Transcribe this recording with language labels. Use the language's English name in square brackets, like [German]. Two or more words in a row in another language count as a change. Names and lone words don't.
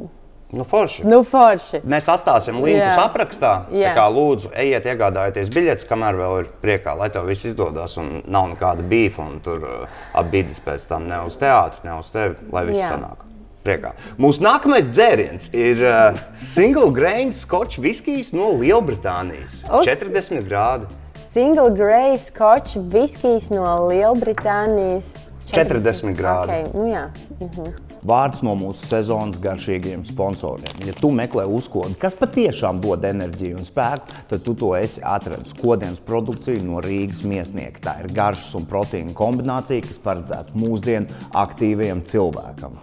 [Latvian] Forši. Forši. Mēs atstāsim linkus aprakstā. Tā kā lūdzu, ejiet, iegādājieties biļetes, kamēr vēl ir priekā, lai tev viss izdodas un nav nekāda bīfa un tur apbīdes pēc tam ne uz teātri, ne uz tevi, lai viss sanāk. Priekā. Mūsu nākamais dzēriens ir [English] single grain Scotch [Latvian] viskijs no Lielbritānijas. 40 grādi. [English] Single grain Scotch [Latvian] viskijs no Lielbritānijas. 40 grādi. Okay, jā. Vārds no mūsu sezonas garšīgajiem sponsoriem. Ja tu meklē uzkodu, kas patiešām dod enerģiju un spēku, tad tu to esi atradis. Kodienas produkcija no Rīgas miesnieka. Tā ir garšas un proteīna kombinācija, kas paredzēta mūsdienu aktīvajam cilvēkam.